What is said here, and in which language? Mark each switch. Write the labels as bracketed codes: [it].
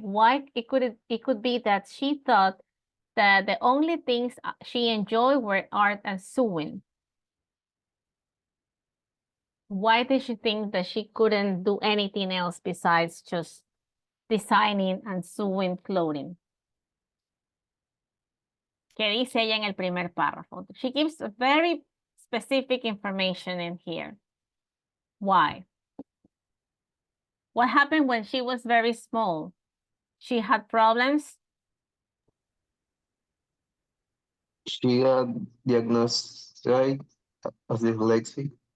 [en] Why it could be that she thought that the only things she enjoyed were art and sewing. Why did she think that she couldn't do anything else besides just designing and sewing clothing? [es] ¿Qué dice ella en el primer párrafo? [en] She gives very specific information in here. Why? What happened when she was very small? She had problems. She got diagnosed as dyslexic.